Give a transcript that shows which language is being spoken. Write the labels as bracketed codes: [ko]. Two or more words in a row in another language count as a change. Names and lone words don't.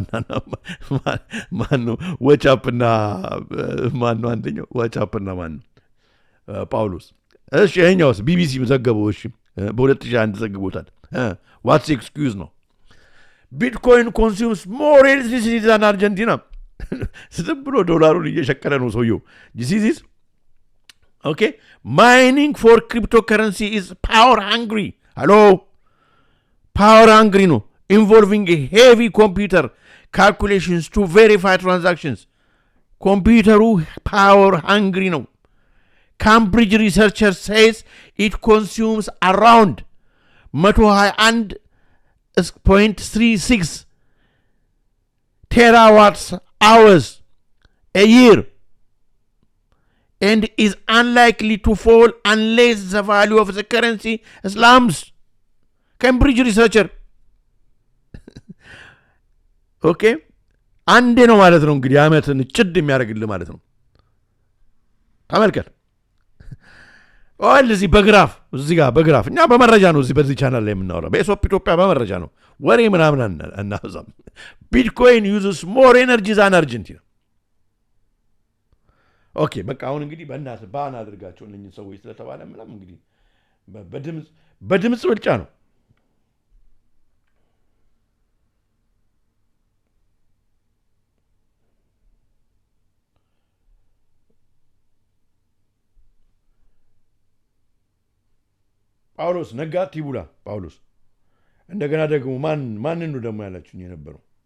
[am] ማን ነው ወቻፕና ማን ነው አንደኛው ወቻፕና ማን ጳውሎስ እሺ ይሄኛውስ ቢቢሲ ዘገበው እሺ በ2001 ዘግቦታል ዋትስ ኤክስኪውዝ ነው [en] Bitcoin consumes more electricity than Argentina [am] ዝም ብሎ ዶላሩን እየሸቀለ ነው ሰውየው [en] this is okay mining for cryptocurrency is power hungry no involving a heavy computer calculations to verify transactions computer power hungry no Cambridge researcher says it consumes around 121.36 terawatts hours a year and is unlikely to fall unless the value of the currency slumps. Cambridge researcher. Okay? [am] አንዴ ነው ማለት ነው እንግዲህ አመትን ጭድ የሚያደርግልህ ማለት ነው ተመልከት እዚህ በግራፍ እዚህ ጋር በግራፍ እኛ በመረጃ ነው እዚህ በዚህ ቻናል ላይ የምናወራው በኤሶፕ ኢትዮጵያ በመረጃ ነው ወሬ ምናምን እናዛም ቢትኮይን [en] uses more energy than Argentina [am] ኦኬ በቃ አሁን እንግዲህ በእናትህ ባን አድርጋቸው እነኚህ ሰዎች ስለተባለ ምናምን እንግዲህ በድምጽ ብልጫ ነው ጳውሎስ ነጋት ይቡላ ጳውሎስ እንደገና ደግሞ ማንን ነው ደግሞ ያላችሁኝ የነበረው